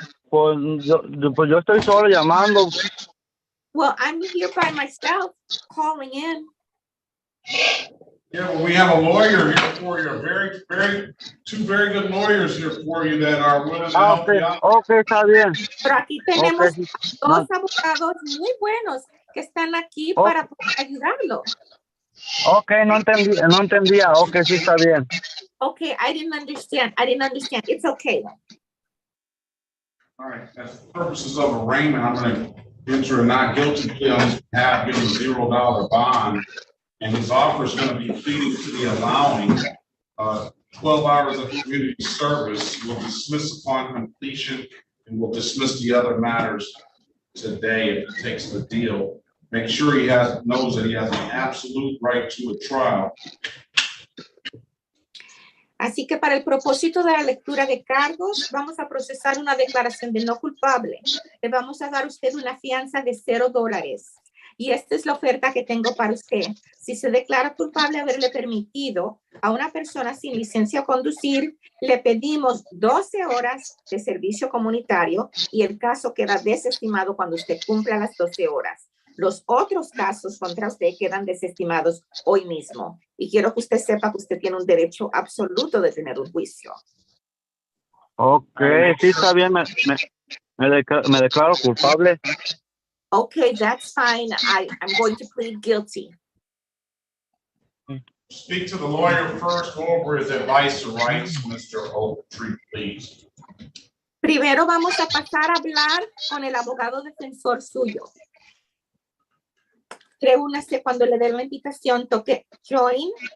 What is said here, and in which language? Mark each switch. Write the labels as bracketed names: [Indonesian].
[Spanish] Pues yo estoy solo llamando. [English] Well, I'm here by myself, calling in. Yeah, well, we have a lawyer here for you, two very good lawyers here for you that are willing to help you out. [Spanish] Okay, está bien. Pero aquí tenemos dos abogados muy buenos que están aquí para poder ayudarlo. Okay, no entendía. Okay, sí está bien. [English] Okay, I didn't understand. It's okay. All right, as for purposes of arraignment, I'm going to enter a not guilty plea on his behalf, give him a $0 bond, and his offer is going to be pleading to the allowing 12 hours of community service. We'll dismiss upon completion, and we'll dismiss the other matters today if he takes the deal. Make sure he knows that he has an absolute right to a trial. [Spanish] Así que para el propósito de la lectura de cargos, vamos a procesar una declaración de no culpable. Le vamos a dar a usted una fianza de $0. Y esta es la oferta que tengo para usted. Si se declara culpable de haberle permitido a una persona sin licencia a conducir, le pedimos 12 horas de servicio comunitario y el caso queda desestimado cuando usted cumpla las 12 horas. Los otros casos contra usted quedan desestimados hoy mismo. Y quiero que usted sepa que usted tiene un derecho absoluto de tener un juicio. Okay, sí está bien. Me declaro culpable. [English] Okay, that's fine. I'm going to plead guilty. Speak to the lawyer first. Go over his advice or rights, Mr. Ogletree, please. [Spanish] Primero vamos a pasar a hablar con el abogado defensor suyo. Reúnase cuando le dé la invitación, toque join.